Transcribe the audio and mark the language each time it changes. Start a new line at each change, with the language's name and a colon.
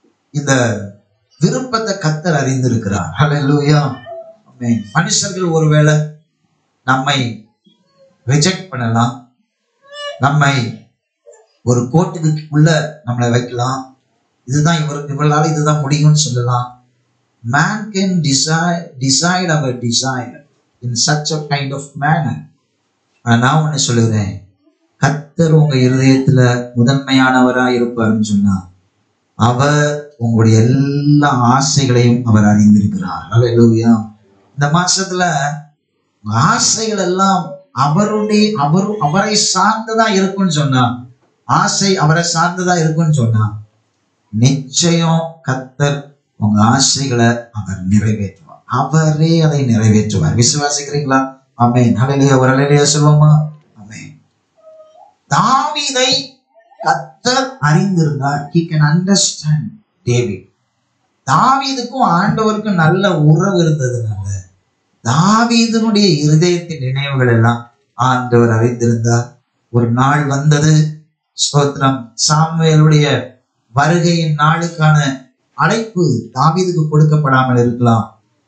Tamil: இந்த விருப்பத்தை கர்த்தர் அறிந்திருக்கிறார். ஹல்லேலூயா. ஆமென். மனுஷர்கள் ஒருவேளை நம்மை ரிஜெக்ட் பண்ணலாம், நம்மை ஒரு கோட்டுக்கு உள்ள நம்மளை வைக்கலாம். இதுதான் இவர்களால இதுதான் முடியும்னு சொல்லலாம்.
English: Man can decide our desire in such a kind of manner.
Tamil: நான் ஒண்ணு சொல்லுறேன், கர்த்தர் உங்க இருதயத்துல முதன்மையானவரா இருப்பாருன்னு சொன்னா அவர் உங்களுடைய எல்லா ஆசைகளையும் அவர் அறிந்திருக்கிறார். ஹல்லேலூயா. இந்த மாசத்துல ஆசைகள் எல்லாம் அவரை சார்ந்ததா இருக்கும்னு சொன்னா, ஆசை அவரை சார்ந்ததா இருக்கும்னு சொன்னா, நிச்சயம் கர்த்தர் உங்க ஆசைகளை அவர் நிறைவேற்றுவார். அவரே அதை நிறைவேற்றுவார். விசுவாசிக்கிறீங்களா? ஆமென். ஹல்லேலூயா. ஒரு ஹல்லேலூயா சொல்லுவோமா? ஆமென். தாவீதை கர்த்தர் அறிந்திருந்தார்.
English: He can understand David.
Tamil: தாவீதுக்கும் ஆண்டவருக்கும் நல்ல உறவு இருந்ததுனால தாவீதுனுடைய இருதயத்தின் நினைவுகள் எல்லாம் ஆண்டவர் அறிந்திருந்தார். ஒரு நாள் வந்தது, ஸ்தோத்திரம், சாமுவேலுடைய வருகையின் நாளுக்கான அழைப்பு தாவீதுக்கு கொடுக்கப்படாமல் இருக்கலாம்.